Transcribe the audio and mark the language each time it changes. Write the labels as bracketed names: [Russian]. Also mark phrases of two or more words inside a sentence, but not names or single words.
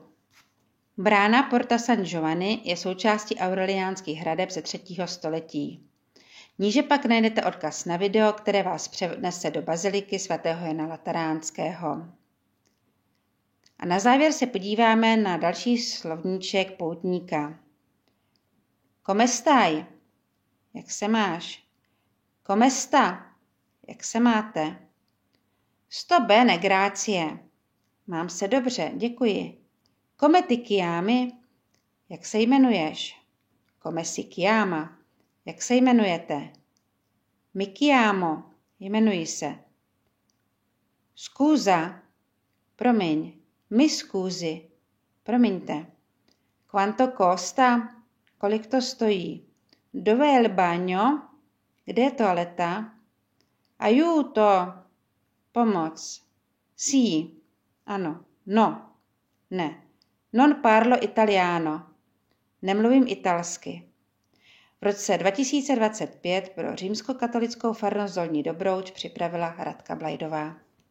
[Czech] Brána Porta San Giovanni je součástí aureliánských hradeb ze 3. století. Níže pak najdete odkaz na video, které vás přenese do baziliky svatého Jana Lateránského. A na závěr se podíváme na další slovníček poutníka. [Italian] Come stai? [Czech] Jak se máš? [Italian] Come sta? [Czech] Jak se máte? [Italian] Sto bene, grazie. [Czech] Mám se dobře, děkuji. [Italian] Come ti chiami? [Czech] Jak se jmenuješ? [Italian] Come si chiama? [Czech] Jak se jmenujete? [Italian] Mi chiamo. [Czech] Jmenuji se. [Italian] Scusa. Promiň. Mi scusi. Promiňte. Quanto costa? [Czech] Kolik to stojí? [Italian] Dove è il bagno? [Czech] Kde je toaleta? [Italian] Aiuto! [Czech] Pomoc. Sì. Ano. No. Ne. [Italian] Non parlo italiano. [Czech] Nemluvím italsky. V roce 2025 pro římskokatolickou farnost Dolní Dobrouč připravila Radka Blajdová.